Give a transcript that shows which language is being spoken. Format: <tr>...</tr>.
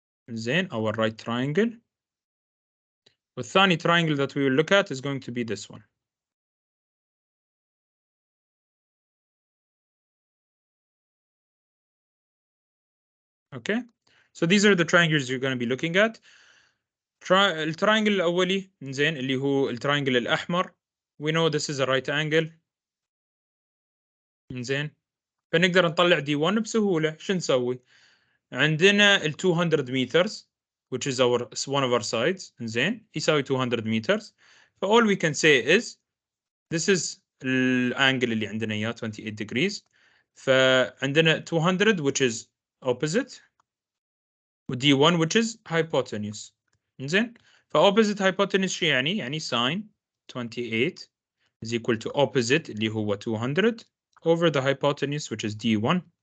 <en>زين our right triangle. والثاني triangle that we will look at is going to be this one. Okay, so these are the triangles you're going to be looking at.</en> <ar>التراينجل الأولي زين اللي هو التراينجل الأحمر.</ar> <en>We know this is a right angle.</en> <ar>زين فنقدر نطلع D1 بسهولة. شو نسوي؟ عندنا ال 200 meters</ar> <en>which is one of our sides.</en> <ar>زين يساوي 200 meters.</ar> <en>So all we can say is this is</en> <ar>الانجل اللي عندنا اياه</ar> <en>28 degrees. فعندنا 200 which is opposite و D1 which is hypotenuse. زين opposite hypotenuse</en> <ar>شو يعني؟ يعني</ar> <en>sin 28 is equal to opposite اللي هو 200 over the hypotenuse which is D1.</en>